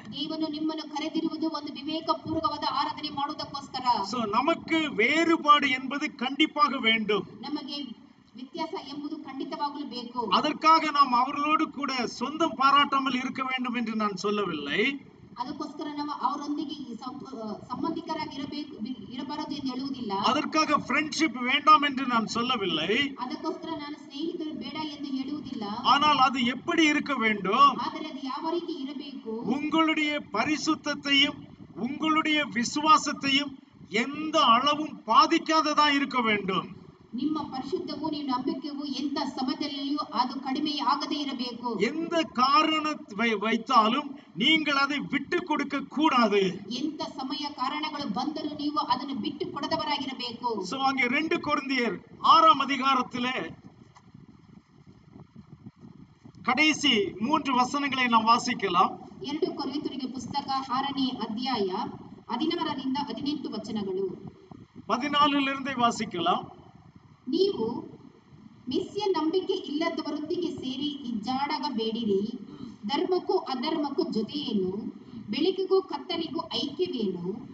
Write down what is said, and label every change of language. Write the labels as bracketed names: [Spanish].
[Kannada] ದೇವನು ನಿಮ್ಮನ್ನು ಕರೆದಿರುವುದು ಒಂದು ವಿವೇಕಪೂರ್ವಕವಾದ ಆರಾಧನೆ ಮಾಡುವುದಕ್ಕೋಸ್ಕರ. [Tamil] சோ நமக்கு வேறுபாடு என்பது கண்டிப்பாக வேண்டும். [Kannada] ನಮಗೆ ವ್ಯತ್ಯಾಸ ಎಂಬುದು ಖಂಡಿತವಾಗಲೂ ಬೇಕು. [Tamil] அதற்காக நாம் அவர்களோடு கூட சொந்தம் பாராட்டாமல் இருக்க வேண்டும் என்று நான் சொல்லவில்லை. [Kannada] ಅದಕ್ಕೋಸ್ಕರ ನಾವು ಅವರೊಂದಿಗೆ ಸಂಬಂಧಿಕರಾಗಿ ಇರಬಾರದು ಎಂದು ಹೇಳುವುದಿಲ್ಲ. [Tamil] அதற்காக ஃப்ரெண்ட்ஷிப் வேண்டாம் என்று நான் சொல்லவில்லை. [Kannada] ಅದಕ್ಕೋಸ್ಕರ ನಾನು ಸ್ನೇಹಿತರು ಬೇಡ ಎಂದು ಹೇಳುವುದಿಲ್ಲ. [Tamil] ஆனால் அது எப்படி இருக்க வேண்டும்? [Kannada] ಆದರೆ ಅದು ಯಾವ ರೀತಿ ಇರಬೇಕು? [Tamil] உங்களுடைய பரிசுத்தத்தையும் உங்களுடைய விசுவாசத்தையும் எந்த அளவும் பாதிக்காததா இருக்க வேண்டும். [Kannada] ನಿಮ್ಮ ಪರಿಶುದ್ಧವು ನಿಮ್ಮ ನಂಬಿಕೆಯು ಎಂತ ಸಮಯದಲ್ಲಿಯೂ ಅದು ಕಡಿಮೆ ಆಗದೇ ಇರಬೇಕು. [Tamil] எந்த காரணத்தை வைத்தாலும் நீங்கள் அதை விட்டு கொடுக்க கூடாது. [Kannada] ಎಂತ ಸಮಯ ಕಾರಣಗಳು ಬಂದರೂ ನೀವು ಅದನ್ನು ಬಿಟ್ಟು ಕೊಡದವರಾಗಿರಬೇಕು. [Tamil] சோ அங்கே 2 கொரிந்தியர் 6ஆம் அதிகாரத்திலே கடைசி 3 வசனங்களை நாம் வாசிக்கலாம். [Kannada] 2 ಕೊರಿಂಥರಿಗೆ ಪುಸ್ತಕ 6ನೇ ಅಧ್ಯಾಯ 16ರಿಂದ 18 ವಚನಗಳು. [Tamil] 14 வாசிக்கலாம். [Kannada] ನೀವು ಮಿಥ್ಯ ನಂಬಿಕೆ ಇಲ್ಲದವರೊಂದಿಗೆ ಸೇರಿ ಇಜ್ಜಾಡಬೇಡಿರಿ. ಧರ್ಮಕ್ಕೂ ಅಧರ್ಮಕ್ಕೂ ಜೊತೆಯೇನು? ಬೆಳಕಿಗೂ ಕತ್ತಲಿಗೂ ಐಕ್ಯವೇನು?